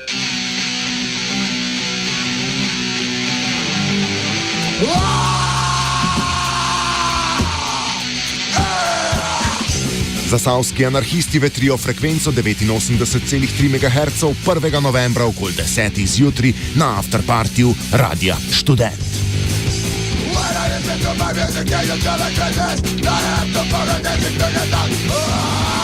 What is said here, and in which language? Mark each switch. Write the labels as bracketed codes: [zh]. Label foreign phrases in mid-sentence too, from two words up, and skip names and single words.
[sl] Zasavski anarhisti vetrijo frekvenco 89,3 MHz 1. novembra okoli 10. zjutraj na afterpartiju Radia Študent. [en] When I listen to my music, can you tell me this? I have to put it in the